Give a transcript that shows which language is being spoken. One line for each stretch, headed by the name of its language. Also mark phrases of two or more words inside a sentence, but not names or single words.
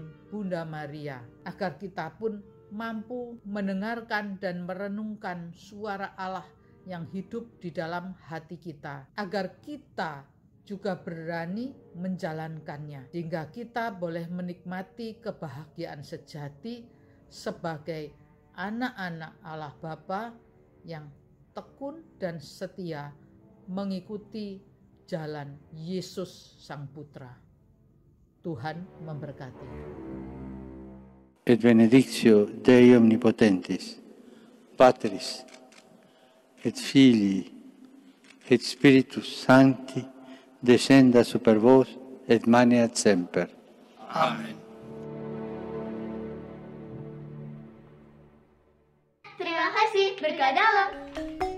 Indonesian: Bunda Maria, agar kita pun mampu mendengarkan dan merenungkan suara Allah yang hidup di dalam hati kita, agar kita juga berani menjalankannya, sehingga kita boleh menikmati kebahagiaan sejati sebagai anak-anak Allah Bapa yang tekun dan setia mengikuti jalan Yesus Sang Putra. Tuhan memberkati.
Latin: Et benedictio Dei Omnipotentis, Patris, et Filii, et Spiritus Sancti, descenda super vos et maneat semper. Amen.
Indonesian: Terima kasih,
Javanese: berkah dalam.